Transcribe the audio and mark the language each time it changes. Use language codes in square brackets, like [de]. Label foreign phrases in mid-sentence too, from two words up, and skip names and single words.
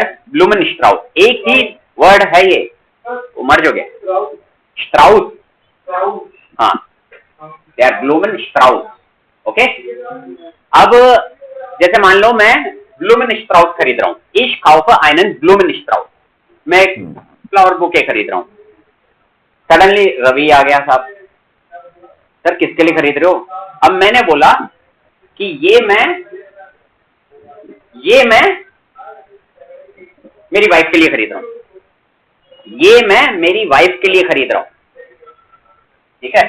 [hi] Blumenstrauß, एक ही वर्ड है ये, वो मर्ज हो गया, स्ट्राउस, हाँ, [de] der Blumenstrauß, [hi] ओके। अब जैसे मान लो मैं Blumenstrauß खरीद रहा हूँ, [de] ich kaufe einen Blumenstrauß, [hi] मैं [en] flower bouquet [hi] खरीद रहा हूँ। सडनली रवि आ गया, साहब सर किसके लिए खरीद रहे हो? अब मैंने बोला कि ये मैं मेरी वाइफ के लिए खरीद रहा हूं, ये मैं मेरी वाइफ के लिए खरीद रहा हूं, ठीक है।